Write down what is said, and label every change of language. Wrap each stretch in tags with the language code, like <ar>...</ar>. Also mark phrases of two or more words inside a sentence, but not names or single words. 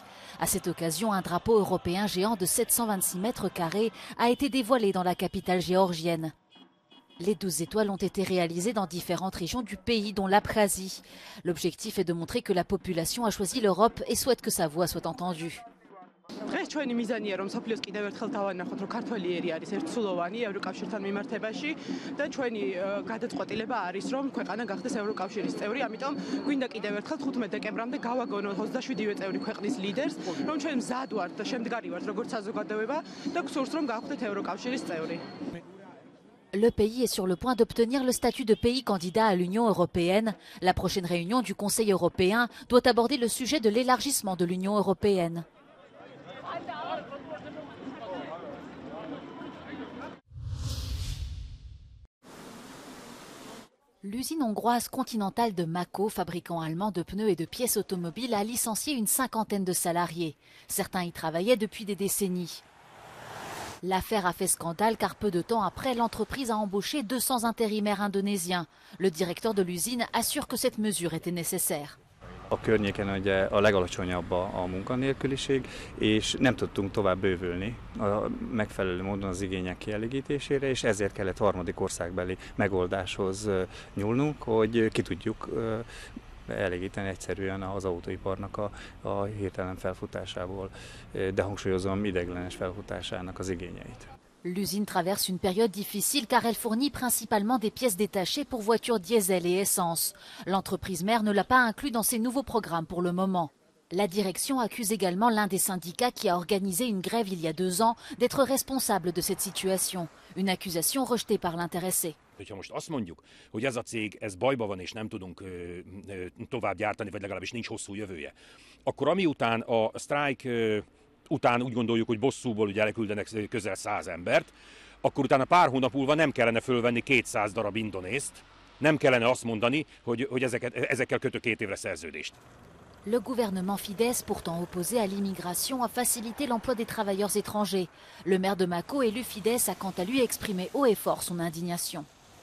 <fr>À cette occasion, un drapeau européen géant de 726 mètres carrés a été dévoilé dans la capitale géorgienne. Les 12 étoiles ont été réalisées dans différentes régions du pays, dont l'Abkhazie. L'objectif est de montrer que la population a choisi l'Europe et souhaite que sa voix soit entendue.</fr> <ka>დღეს ჩვენი მიზანია რომ საფლიოს კიდევ ერთხელ დავანახოთ რომ ქართველი ერი არის ერთსულოვანი ევროკავშირთან მიმართებაში და ჩვენი გადაწყვეტილება არის რომ ქვეყანა გახდეს ევროკავშირის წევრი, ამიტომ გვინდა კიდევ ერთხელ 15 დეკემბრამდე გავაგონოთ 27-ვე წევრი ქვეყნის ლიდერს, რომ ჩვენ მზად ვართ და შემდგარი ვართ როგორც საზოგადოება და გსურს რომ გავხდეთ ევროკავშირის წევრი.</ka> <fr>Le pays est sur le point d'obtenir le statut de pays candidat à l'Union européenne. La prochaine réunion du Conseil européen doit aborder le sujet de l'élargissement de l'Union européenne. L'usine hongroise Continental de Mako, fabricant allemand de pneus et de pièces automobiles, a licencié une cinquantaine de salariés. Certains y travaillaient depuis des décennies. L'affaire a fait scandale car peu de temps après, l'entreprise a embauché 200 intérimaires indonésiens. Le directeur de l'usine assure que cette mesure était nécessaire.</fr> <hu>A környéken ugye a legalacsonyabb a munkanélküliség, és nem tudtunk tovább bővülni a megfelelő módon az igények kielégítésére, és ezért kellett harmadik országbeli megoldáshoz nyúlnunk, hogy ki tudjuk elégíteni egyszerűen az autóiparnak a hirtelen felfutásából, de hangsúlyozom ideiglenes felfutásának az igényeit.</hu> <fr>L'usine traverse une période difficile car elle fournit principalement des pièces détachées pour voitures diesel et essence. L'entreprise mère ne l'a pas inclus dans ses nouveaux programmes pour le moment. La direction accuse également l'un des syndicats qui a organisé une grève il y a 2 ans d'être responsable de cette situation. Une accusation rejetée par l'intéressé.</fr> <hu>Hogyha most azt mondjuk, hogy ez a cég, ez bajba van és nem tudunk tovább gyártani, vagy legalábbis nincs hosszú jövője, akkor amiután a sztrájk után úgy gondoljuk, hogy bosszúból ugye elküldenek közel 100 embert, akkor utána pár hónap múlva nem kellene fölvenni 200 darab indonészt, nem kellene azt mondani, hogy ezekkel kötök 2 évre szerződést.</hu> <fr>Le gouvernement Fidesz, pourtant opposé à l'immigration, a facilité l'emploi des travailleurs étrangers. Le maire de Mako, élu Fidesz, a quant à lui exprimé haut et fort son indignation.</fr>